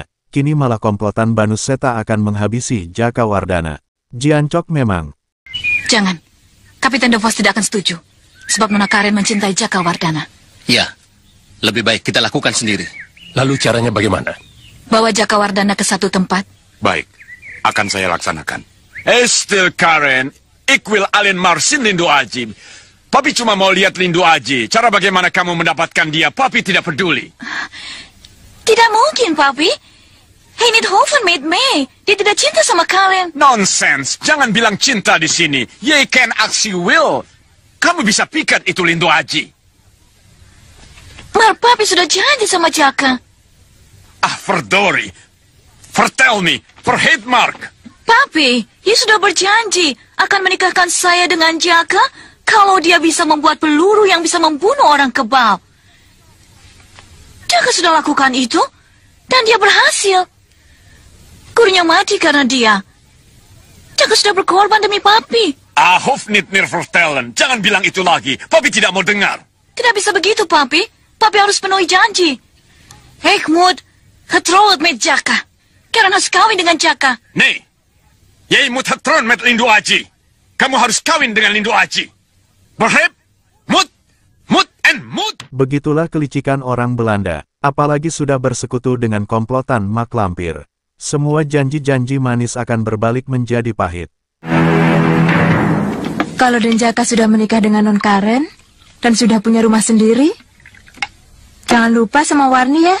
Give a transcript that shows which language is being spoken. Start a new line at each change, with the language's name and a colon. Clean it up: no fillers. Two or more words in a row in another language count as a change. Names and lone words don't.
Indonesian: Kini malah komplotan Banuseta akan menghabisi Jaka Wardana. Jiancok memang. Jangan. Kapiten DeVos tidak akan setuju. Sebab Nona Karen mencintai Jaka Wardana. Ya, lebih baik kita lakukan sendiri. Lalu caranya bagaimana? Bawa Jaka Wardana ke satu tempat. Baik, akan saya laksanakan.
Dutch: Stil Karen, ik wil alleen maar zien Lindu Aji.
Indonesian: Papi cuma mau lihat Lindu Aji. Cara bagaimana kamu mendapatkan dia, Papi tidak peduli. Tidak mungkin, Papi.
Dutch: Hij niet hoeven met mij.
Indonesian: Dia tidak cinta sama Karen. Nonsens, jangan bilang cinta di sini.
Dutch: Je kan aksi will.
Indonesian: Kamu bisa pikat itu Lindu Aji. Maar Papi sudah janji sama Jaka.
Dutch: Ah, verdorie. Vertel me, vergeet Mark.
Indonesian: Papi, dia sudah berjanji akan menikahkan saya dengan Jaka kalau dia bisa membuat peluru yang bisa membunuh orang kebal. Jaka sudah lakukan itu, dan dia berhasil. Gurunya mati karena dia. Jaka sudah berkorban demi Papi.
Dutch: Ah, hoef niet meer vertellen.
Indonesian: Jangan bilang itu lagi. Papi tidak mau dengar. Tidak bisa begitu, Papi. Papi harus penuhi janji.
Dutch: Ik moet getrouwd met Jaka.
Indonesian: Karen harus kawin dengan Jaka.
Dutch: Nee. Jij moet getrouwd met Lindu Aji.
Indonesian: Kamu harus kawin dengan Lindu Aji.
Dutch: Begrijp? Moet en moet.
Indonesian: Begitulah kelicikan orang Belanda. Apalagi sudah bersekutu dengan komplotan mak lampir. Semua janji-janji manis akan berbalik menjadi pahit. Kalau Den Jaka sudah menikah dengan Non Karen dan sudah punya rumah sendiri, jangan lupa sama Warni ya.